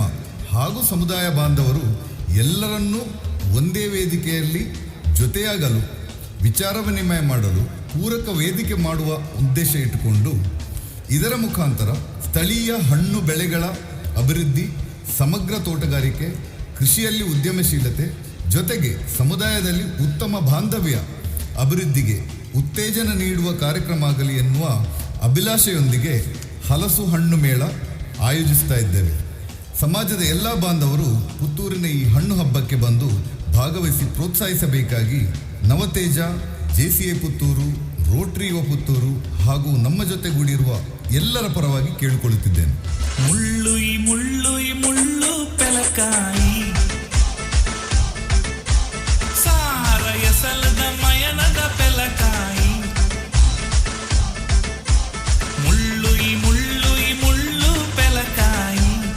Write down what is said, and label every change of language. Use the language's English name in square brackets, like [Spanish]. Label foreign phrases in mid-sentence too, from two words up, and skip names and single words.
[Kannada] ಹಾಗೂ ಸಮುದಾಯ ಬಾಂಧವರು ಎಲ್ಲರನ್ನೂ ಒಂದೇ ವೇದಿಕೆಯಲ್ಲಿ ಜೊತೆಯಾಗಲು, ವಿಚಾರ ವಿನಿಮಯ ಮಾಡಲು ಪೂರಕ ವೇದಿಕೆ ಮಾಡುವ ಉದ್ದೇಶ ಇಟ್ಟುಕೊಂಡು ಇದರ ಮುಖಾಂತರ ಸ್ಥಳೀಯ ಹಣ್ಣು ಬೆಳೆಗಳ ಅಭಿವೃದ್ಧಿ, ಸಮಗ್ರ ತೋಟಗಾರಿಕೆ, ಕೃಷಿಯಲ್ಲಿ ಉದ್ಯಮಶೀಲತೆ ಜೊತೆಗೆ ಸಮುದಾಯದಲ್ಲಿ ಉತ್ತಮ ಬಾಂಧವ್ಯ ಅಭಿವೃದ್ಧಿಗೆ ಉತ್ತೇಜನ ನೀಡುವ ಕಾರ್ಯಕ್ರಮ ಆಗಲಿ ಎನ್ನುವ ಅಭಿಲಾಷೆಯೊಂದಿಗೆ ಹಲಸು ಹಣ್ಣು ಮೇಳ ಆಯೋಜಿಸ್ತಾ ಇದ್ದೇವೆ. ಸಮಾಜದ ಎಲ್ಲ ಬಾಂಧವರು ಪುತ್ತೂರಿನ ಈ ಹಣ್ಣು ಹಬ್ಬಕ್ಕೆ ಬಂದು ಭಾಗವಹಿಸಿ ಪ್ರೋತ್ಸಾಹಿಸಬೇಕಾಗಿ ನವತೇಜ, JCI ಪುತ್ತೂರು, ರೋಟರಿ ಯುವ ಪುತ್ತೂರು ಹಾಗೂ ನಮ್ಮ ಜೊತೆಗೂಡಿರುವ ಎಲ್ಲರ ಪರವಾಗಿ ಕೇಳಿಕೊಳ್ಳುತ್ತಿದ್ದೇನೆ. [Tulu] ಮುಳ್ಳುಯ್ ಮುಳ್ಳುಯ್ ಮುಳ್ಳು ಪೆಲಕಾಯಿ ಸಾರ ಎಸಲದ ಮಯನದ ಪೆಲಕಾಯಿ ಮುಳ್ಳುಯ್ ಮುಳ್ಳುಯ್ ಮುಳ್ಳು ಪೆಲಕಾಯಿ